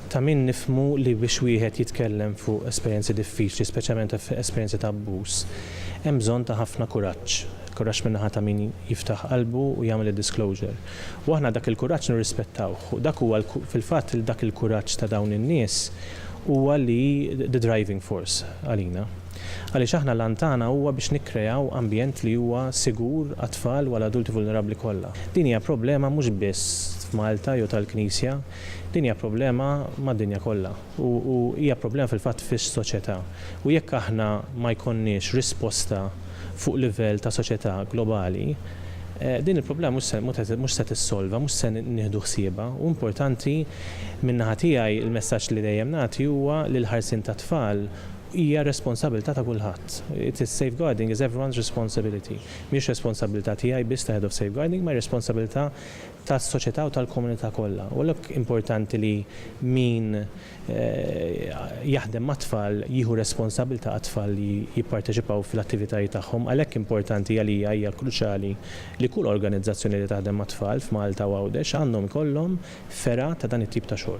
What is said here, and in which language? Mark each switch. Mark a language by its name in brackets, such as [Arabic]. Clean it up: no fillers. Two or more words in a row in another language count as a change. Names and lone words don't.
[Maltese] ta' min nifhmu li biex wieħed jitkellem fuq esperjenzi diffiċli, speċjalment esperjenzi ta' abbuż, hemm bżonn ta' ħafna kuraġġ min-naħa ta' min jiftaħ qalbu u jagħmel id-disclosure. U aħna dak il-kuraġġ nirrispettawh. Dak huwa fil-fatt dak il-kuraġġ ta' dawn in-nies huwa li [English] the driving force [Maltese] għalina. Għaliex aħna l-antana huwa biex nikkreaw ambjent li huwa sigur għat-tfal u għal-adulti vulnerabbli kollha. Din hija problema mhux biss f'Malta jew tal-Knisja, din hija problema mad-dinja kollha u hija problema fil-fatt fis-soċjetà. U jekk aħna ma jkollniex risposta fuq livell ta' soċjetà globali, din il-problema mhux se tissolva, mhux se nieħdu ħsiebha. U importanti min-naħa tiegħi il-messaġġ li dejjem nagħti huwa li l-ħarsien tat tfal hija responsabilità ta' kulħadd. [English] It is safeguarding is everyone's responsibility. [Maltese] Mhix responsabilità tiegħi biss ta' [English] head of safeguarding, [Maltese] ma' responsabilità tas-soċjetà u tal-komunità kollha. U għalhekk importanti li min jaħdem mat-tfal jieħu responsabilità għat-tfal li jipparteċipaw fil-attivitajiet tagħhom, għalhekk importanti għalija hija kruċjali li kull organizzazzjoni li taħdem mat-tfal f'Malta u Għawdex għandhom ikollhom fera ta' dan it-tip ta' xogħol.